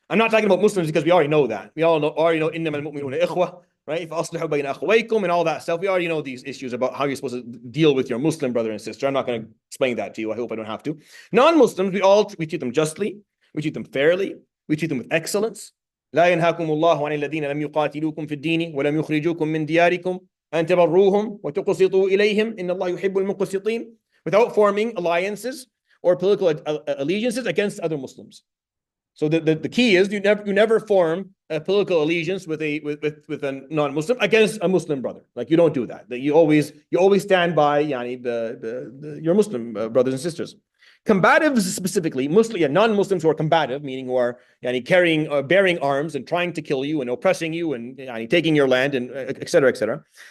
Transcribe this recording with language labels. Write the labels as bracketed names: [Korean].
[English] I'm not talking about Muslims because we already know that. We already know [Arabic] إِنَّمَا الْمُؤْمِنُونَ إِخْوَةٌ, [English] right? [Arabic] فَأَصْلِحُوا بَيْنَ أَخْوَيْكُمْ [English] and all that stuff. We already know these issues about how you're supposed to deal with your Muslim brother and sister. I'm not going to explain that to you. I hope I don't have to. Non-Muslims, we treat them justly. We treat them fairly. We treat them with excellence. [Arabic] لا ينهاكم الله عن الذين لم يقاتلوكم في الدين ولم يخرجوكم من دياركم أن تبروهم وتقسطوا إليهم إن الله يحب المقسطين, [English] without forming alliances or political allegiances against other Muslims. So the key is you never form a political allegiance with a non-Muslim against a Muslim brother. Like you don't do that. You always stand by your Muslim brothers and sisters. Combatives specifically, non-Muslims who are combative, meaning who are carrying bearing arms and trying to kill you and oppressing you and taking your land and etc. etc.